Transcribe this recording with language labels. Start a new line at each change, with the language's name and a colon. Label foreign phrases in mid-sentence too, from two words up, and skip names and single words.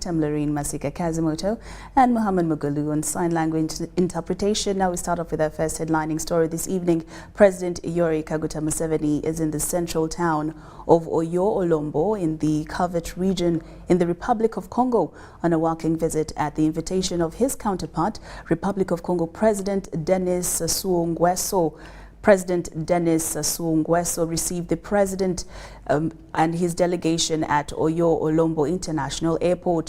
English: I'm Lauryn Masika Kazimoto and Muhammad Mugalu on sign language interpretation. Now we start off with our first headlining story this evening. President Yoweri Kaguta Museveni is in the central town of Oyo-Olombo in the Covert region in the Republic of Congo on a working visit at the invitation of his counterpart, Republic of Congo President Denis Sassou Nguesso. President Denis Sassou Nguesso received the president and his delegation at Oyo-Olombo International Airport.